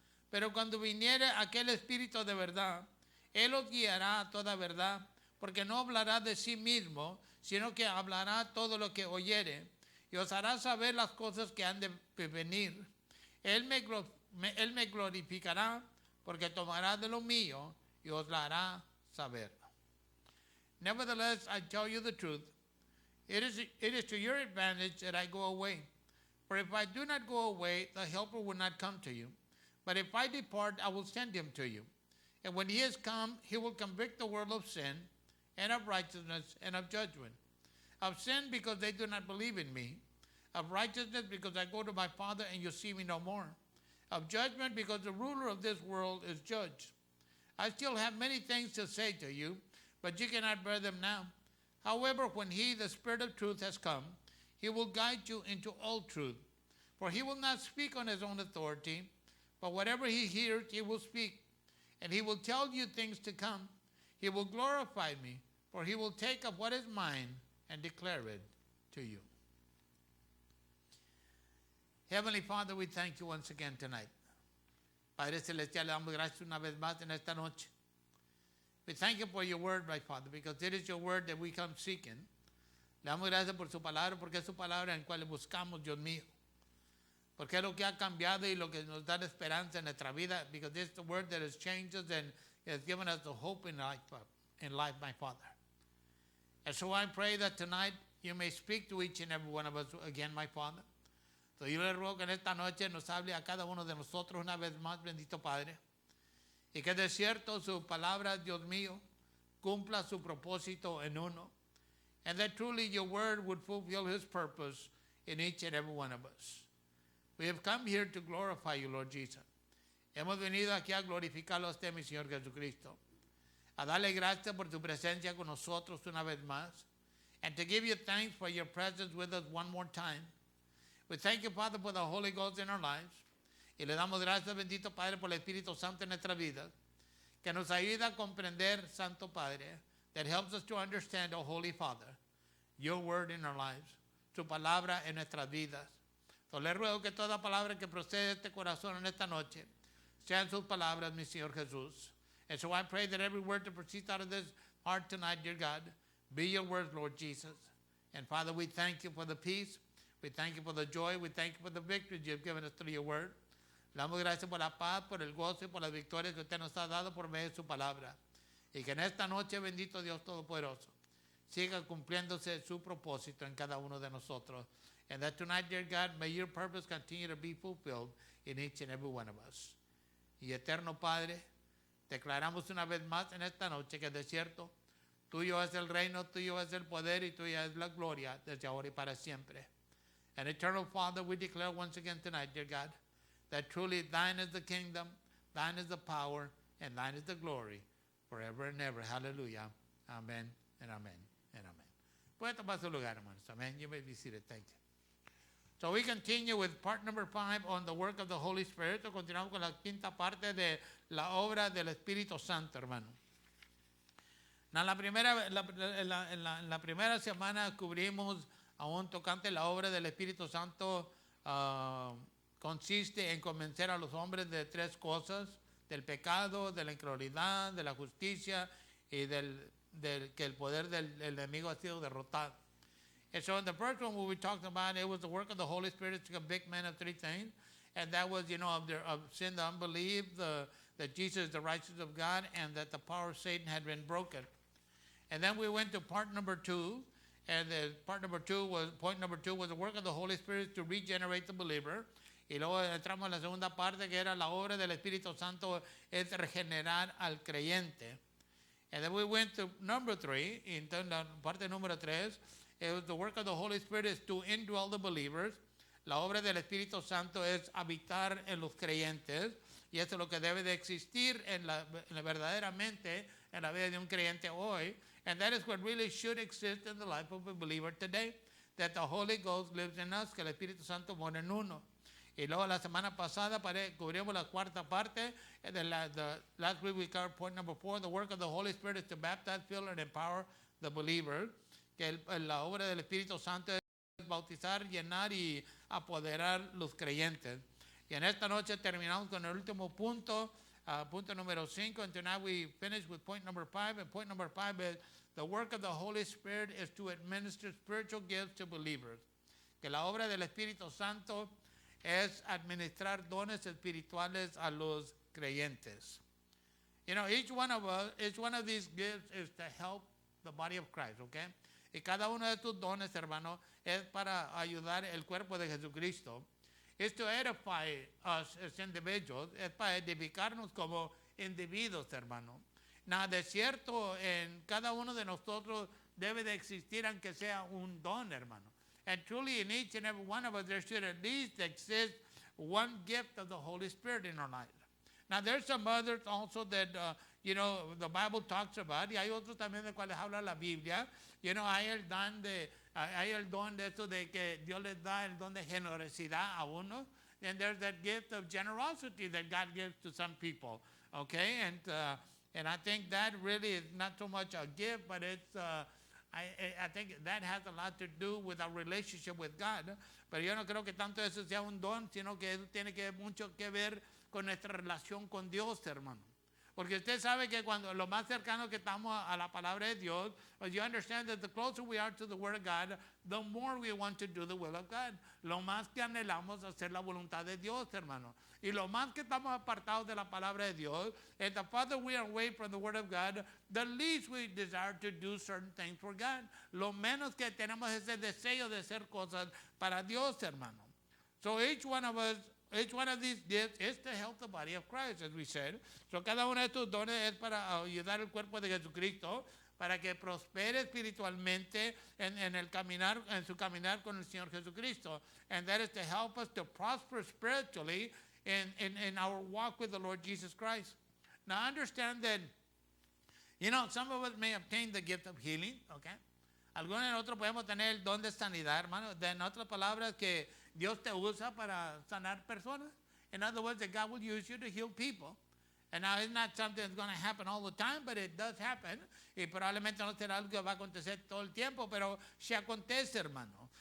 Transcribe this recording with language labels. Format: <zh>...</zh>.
<es>Pero cuando viniere aquel Espíritu de verdad, Él os guiará a toda verdad, porque no hablará de sí mismo, sino que hablará todo lo que oyere, y os hará saber las cosas que han de venir. Él me glorificará, porque tomará de lo mío y os la hará saber.</es> <en>Nevertheless, I tell you the truth. It is to your advantage that I go away. For if I do not go away, the Helper will not come to you. But if I depart, I will send him to you. And when he has come, he will convict the world of sin, and of righteousness, and of judgment. Of sin, because they do not believe in me. Of righteousness, because I go to my Father, and you see me no more. Of judgment, because the ruler of this world is judged. I still have many things to say to you, but you cannot bear them now. However, when he, the Spirit of truth, has come, he will guide you into all truth. For he will not speak on his own authority, but whatever he hears, he will speak. And he will tell you things to come. He will glorify me, for he will take of what is mine and declare it to you. Heavenly Father, we thank you once again tonight.</en> <es>Padre Celestial, le damos gracias una vez más en esta noche.</es> <en>We thank you for your word, my Father, because it is your word that we come seeking.</en> <es>Le damos gracias por su palabra, porque es su palabra en la cual buscamos, Dios mío. Porque es lo que ha cambiado y lo que nos da esperanza en nuestra vida,</es> <en>because it's the word that has changed us and has given us the hope in life, my Father. And so I pray that tonight you may speak to each and every one of us again, my Father.</en> <es>So yo le ruego que en esta noche nos hable a cada uno de nosotros una vez más, bendito Padre. Y que de cierto su palabra, Dios mío, cumpla su propósito en uno.</es> <en>And that truly your word would fulfill his purpose in each and every one of us. We have come here to glorify you, Lord Jesus.</en> <es>Hemos venido aquí a glorificarlo a usted, mi Señor Jesucristo. A darle gracias por tu presencia con nosotros una vez más.</es> <en>And to give you thanks for your presence with us one more time. We thank you, Father, for the Holy Ghost in our lives.</en> <es>Y le damos gracias, bendito Padre, por el Espíritu Santo en nuestra vida, que nos ayuda a comprender, Santo Padre,</es> <en>that helps us to understand, oh Holy Father, your word in our lives,</en> <es>su palabra en nuestras vidas. So le ruego que toda palabra que procede de este corazón en esta noche sean sus palabras, mi Señor Jesús.</es> <en>And so I pray that every word that proceeds out of this heart tonight, dear God, be your words, Lord Jesus. And Father, we thank you for the peace. We thank you for the joy. We thank you for the victory you have given us through your word.</en> <es>Le damos gracias por la paz, por el gozo y por las victorias que usted nos ha dado por medio de su palabra. Y que en esta noche, bendito Dios Todopoderoso, siga cumpliéndose su propósito en cada uno de nosotros.</es> <en>And that tonight, dear God, may your purpose continue to be fulfilled in each and every one of us.</en> <es>Y eterno Padre, declaramos una vez más en esta noche que de cierto, tuyo es el reino, tuyo es el poder y tuya es la gloria desde ahora y para siempre.</es> <en>And eternal Father, we declare once again tonight, dear God, that truly thine is the kingdom, thine is the power, and thine is the glory, forever and ever. Hallelujah. Amen and amen and amen.</en> <es>Puede tomar su lugar, hermanos.</es> <en>Amen. You may be seated. Thank you. So we continue with part number 5 on the work of the Holy Spirit.</en> <es>Continuamos con la quinta parte de la obra del Espíritu Santo, hermano. En la primera semana cubrimos aún tocante la obra del Espíritu Santo. Consiste en convencer a los hombres de 3 cosas: del pecado, de la incredulidad, de la justicia y que el poder del enemigo ha sido derrotado.</es> <en>And so in the first one, what we talked about, it was the work of the Holy Spirit to convict men of 3 things. And that was, of sin, the unbelief, that Jesus is the righteousness of God, and that the power of Satan had been broken. And then we went to part number 2. And point number two was the work of the Holy Spirit to regenerate the believer.</en> <es>Y luego entramos en la segunda parte, que era la obra del Espíritu Santo es regenerar al creyente.</es> <en>And then we went to number 3.</en> <es>Y entonces la parte número 3,</es> <en>the work of the Holy Spirit is to indwell the believers.</en> <es>La obra del Espíritu Santo es habitar en los creyentes. Y esto es lo que debe de existir verdaderamente en la vida de un creyente hoy.</es> <en>And that is what really should exist in the life of a believer today. That the Holy Ghost lives in us,</en> <es>que el Espíritu Santo mora en uno. Y luego la semana pasada cubrimos la cuarta parte.</es> <en>Last week we covered point number 4. The work of the Holy Spirit is to baptize, fill, and empower the believer.</en> <es>Que la obra del Espíritu Santo es bautizar, llenar y apoderar los creyentes. Y en esta noche terminamos con el último punto, punto número 5.</es> <en>And tonight we finish with point number 5. And point number 5 is the work of the Holy Spirit is to administer spiritual gifts to believers.</en> <es>Que la obra del Espíritu Santo es administrar dones espirituales a los creyentes.</es> <en>You know, each one of these gifts is to help the body of Christ, okay?</en> <es>Y cada uno de estos dones, hermano, es para ayudar el cuerpo de Jesucristo. Es</es> <en>to edify us as individuals,</en> <es>es para edificarnos como individuos, hermano. Nada de cierto, en cada uno de nosotros debe de existir aunque sea un don, hermano.</es> <en>And truly in each and every one of us, there should at least exist one gift of the Holy Spirit in our life. Now, there's some others also that, the Bible talks about,</en> <es>y hay otros también de cuales habla la Biblia. Hay el don de eso de que Dios les da el don de generosidad a uno.</es> <en>And there's that gift of generosity that God gives to some people, okay? And I think that really is not so much a gift, but it's... I think that has a lot to do with our relationship with God.</en> <es>Pero yo no creo que tanto eso sea un don, sino que eso tiene mucho que ver con nuestra relación con Dios, hermano. Porque usted sabe que cuando lo más cercano que estamos a la palabra de Dios,</es> <en>you understand that the closer we are to the Word of God, the more we want to do the will of God.</en> <es>Lo más que anhelamos hacer la voluntad de Dios, hermano. Y lo más que estamos apartados de la palabra de Dios,</es> <en>and the farther we are away from the Word of God, the least we desire to do certain things for God.</en> <es>Lo menos que tenemos ese deseo de hacer cosas para Dios, hermano.</es> <en>So each one of these gifts is to help the body of Christ, as we said.</en> <es>So cada uno de estos dones es para ayudar al cuerpo de Jesucristo, para que prospere espiritualmente en su caminar con el Señor Jesucristo.</es> <en>And that is to help us to prosper spiritually in our walk with the Lord Jesus Christ. Now understand that, some of us may obtain the gift of healing, okay?</en> <es>Algunos de nosotros podemos tener el don de sanidad, hermano. En otras palabras, que Dios te usa para sanar personas.</es> <en>In other words, that God will use you to heal people. And now it's not something that's going to happen all the time, but it does happen.</en> <es>Y probablemente no será algo que va a acontecer todo el tiempo, pero sí acontece, hermano.</es>